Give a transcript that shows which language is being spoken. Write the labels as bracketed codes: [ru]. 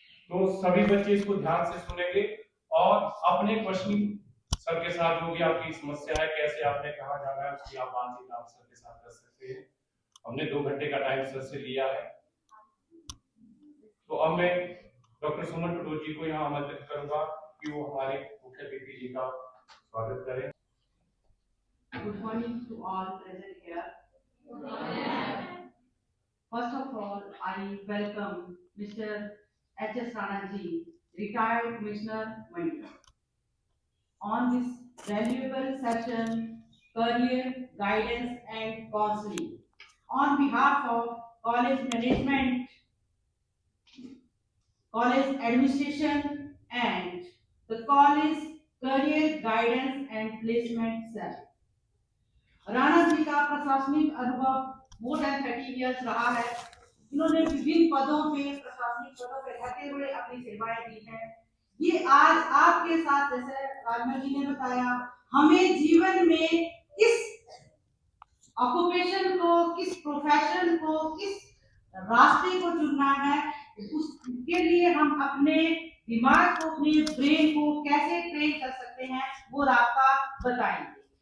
[hi] तो सभी बच्चे इसको ध्यान से सुनेंगे और अपने क्वेश्चन सर के साथ जो भी आपकी समस्या है, कैसे आपने कहाँ जाना है, उसकी आप बातचीत आप सर के साथ कर सकते हैं। हमने 2 घंटे का टाइम सर से लिया है। तो अब मैं डॉक्टर सुमन टुडू जी को यहाँ आमंत्रित करूंगा कि वो हमारे मुख्य अतिथि जी का स्वागत करें। [en] Good morning to all present here. First of all, I welcome Mr. H.S. Rana ji, retired Commissioner Mandi, on this valuable session, career guidance and counseling. On behalf of college management, college administration and the college career guidance and placement cell. [hi] Rana ji का प्रशासनिक अनुभव [en] more than 30 years [hi] रहा है। इन्होंने विभिन्न पदों पे, प्रशासनिक पदों पे रहते हुए अपनी सेवाएं दी हैं। ये आज आपके साथ, जैसे राजमा जी ने बताया, हमें जीवन में किस ऑक्यूपेशन को, किस प्रोफेशन को, किस रास्ते को चुनना है, उसके लिए हम अपने दिमाग को, अपने ब्रेन को कैसे ट्रेन कर सकते हैं, वो रास्ता बताएंगे।